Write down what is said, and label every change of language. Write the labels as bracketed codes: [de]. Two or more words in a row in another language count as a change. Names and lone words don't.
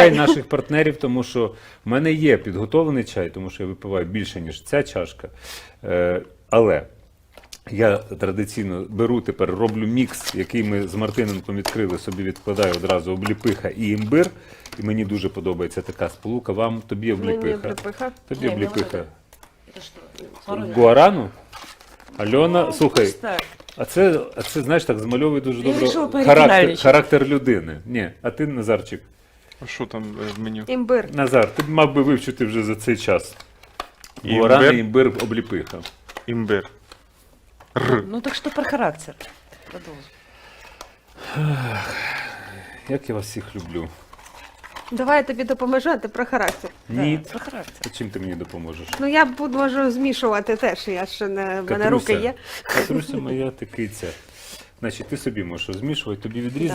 [uk] чай наших партнерів, тому що в мене є підготовлений чай, тому що я випиваю більше, ніж ця чашка. Але я традиційно беру тепер, роблю мікс, який ми з Мартиненком відкрили, собі відкладаю одразу обліпиха і імбир. І мені дуже подобається така сполука. Вам, тобі Мені обліпиха. обліпиха. Тобі Ні, обліпиха. [ru] Это что? Смородина? [uk] Гуарану? Альона, слухай, Просто так. а це, знаєш, так змальовує дуже Я добре вирішила пооригінальничати. характер людини. Ні, а ти, Назарчик, А що там в меню? Імбир. Назар, ти мав би вивчити вже за цей час. Імбир? Гуарана, імбир, обліпиха. Імбир. [ru] Ну так что про характер? Продолжим. [uk] Як я вас всіх люблю. Давай я тобі допоможу, а ти про характер. Ні. [ru] Да, про характер. [uk] А чим ти мені допоможеш? Ну я можу змішувати теж, я ще не, в мене руки є. Катруся моя, ти киця. Значить, ти собі можеш розмішувати, тобі відрізати,